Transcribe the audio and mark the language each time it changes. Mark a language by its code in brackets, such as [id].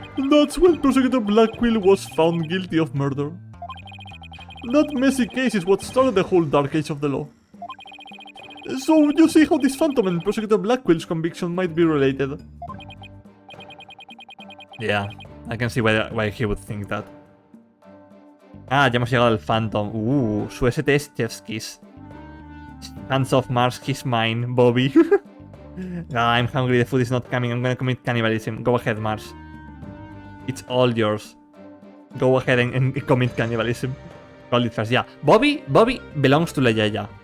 [en] That's when Prosecutor Blackwell was found guilty of murder. That messy case is what started the whole dark age of the law. So you see how this Phantom and Prosecutor Blackwell's conviction might be related. Yeah, I can see why he would think that. [es] Ah, ya hemos llegado al Phantom. Su ST es Chef's Kiss. [en] Hands off Mars, he's mine, Bobby. I'm hungry, the food is not coming, I'm gonna commit cannibalism. Go ahead, Mars. It's all yours. Go ahead and commit cannibalism. Call it first, yeah. Bobby belongs to La Yaya.